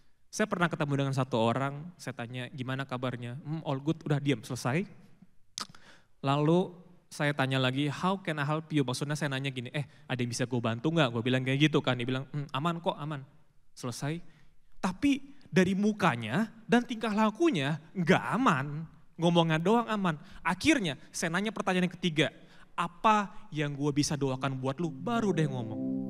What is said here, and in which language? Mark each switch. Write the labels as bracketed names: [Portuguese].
[Indonesian] Saya pernah ketemu dengan satu orang, saya tanya gimana kabarnya? [English] All good, [Indonesian] udah diam, selesai. Lalu saya tanya lagi, [English] how can I help you? [Indonesian] Maksudnya saya nanya gini, ada yang bisa gue bantu gak? Gue bilang kayak gitu kan, dia bilang aman kok, aman. Selesai. Tapi dari mukanya dan tingkah lakunya nggak aman, ngomongnya doang aman. Akhirnya saya nanya pertanyaan yang ketiga, apa yang gue bisa doakan buat lu? Baru deh ngomong.